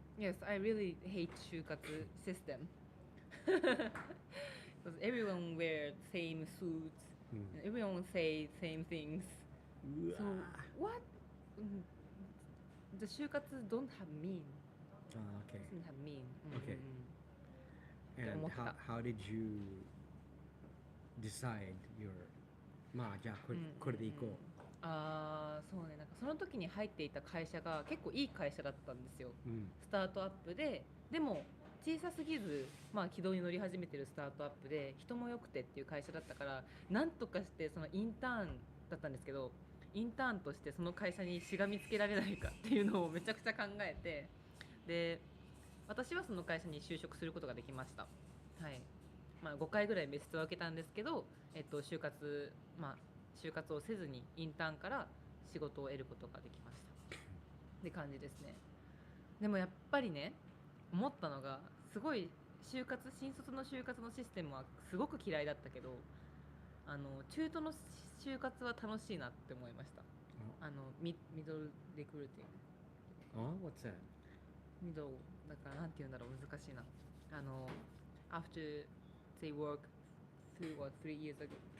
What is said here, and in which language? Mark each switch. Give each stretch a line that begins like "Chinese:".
English: Yes, I really hate shukatsu system. Because everyone wear same suits, and everyone say same things. So what? The shukatsu don't have mean. Okay. Doesn't have mean. Okay. And how did you decide your
Japanese: まあじゃあこれで行こう。そうね、なんかその時に入っていた会社が結構いい会社だったんですよ。スタートアップで、でも小さすぎず、軌道に乗り始めてるスタートアップで人も良くてっていう会社だったから、なんとかしてそのインターンだったんですけど、インターンとしてその会社にしがみつけられないかっていうのをめちゃくちゃ考えて、で私はその会社に就職することができました。はい。 5回ぐらい面接を受けたんですけど、就活をせずにインターンから仕事を得ることができましたって感じですね。でもやっぱりね、思ったのがすごい新卒の就活のシステムはすごく嫌いだったけど、中途の就活は楽しいなって思いました。ミドルレクルーティング。
English: What's that?
Japanese: ミドルだからなんて言うんだろう、難しいな。
English: After they work 2 or 3 years ago.